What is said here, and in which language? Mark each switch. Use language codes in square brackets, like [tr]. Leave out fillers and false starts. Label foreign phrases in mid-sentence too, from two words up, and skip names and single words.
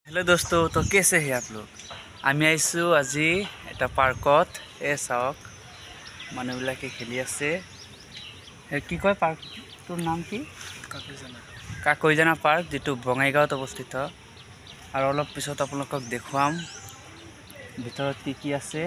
[hi] हेलो दोस्तों, तो कैसे हैं आप लोग। [as] আমি আইছু আজি এটা পাৰ্কত চাওক মানুহবিলাকে খেলি আছে। কি কয় পাৰ্কটোৰ নাম কি? কাকৈজানা পাৰ্ক, যেটো বঙাইগাঁৱত অৱস্থিত। আৰু অলপ পিছত আপোনালোকক দেখুৱাম ভিতৰত কি কি আছে।